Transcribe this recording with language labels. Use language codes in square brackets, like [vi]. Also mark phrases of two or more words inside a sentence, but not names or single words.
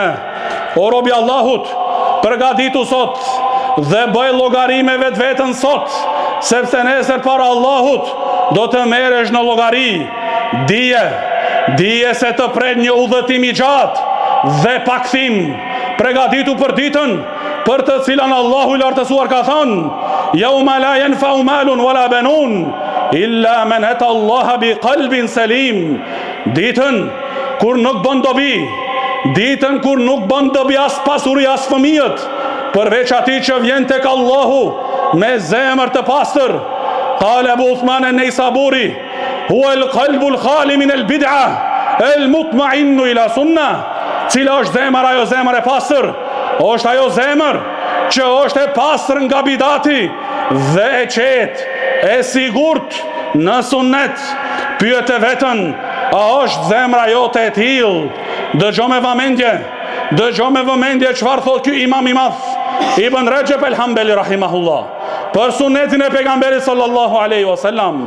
[sq] O robi Allahut, përgatitu sot dhe bëj llogari me vetën sot, sepse nesër para Allahut do të merresh në llogari. Dije se të pret një udhëtim i gjatë dhe pa kthim. Përgatitu për ditën për të cilën Allahu i lartësuar ka thënë: [ar] "يوم لا ينفع مال ولا بنون إلا من أتى الله بقلب سليم." [sq] Ditën kur nuk bën dobi as pasuri as fëmijët, përveç atij që vjen tek Allahu me zemër të pastër. [ar] قال أبو عثمان النيسابوري هو القلب الخالي من البدعة المطمئن إلى السنة." [sq] Cila është zemër? Ajo zemër e pastër është ajo zemër që është e pastër nga bidati dhe e qetë, e sigurt në sunnet. Pyet e vetën, a është zemra jote e tillë? Dëgjoj me vëmendje çfarë thot ky imam i madh Ibn Rajab el-Hanbali rahimahullah për sunetin e pejgamberit [ar] صلى الله عليه وسلم.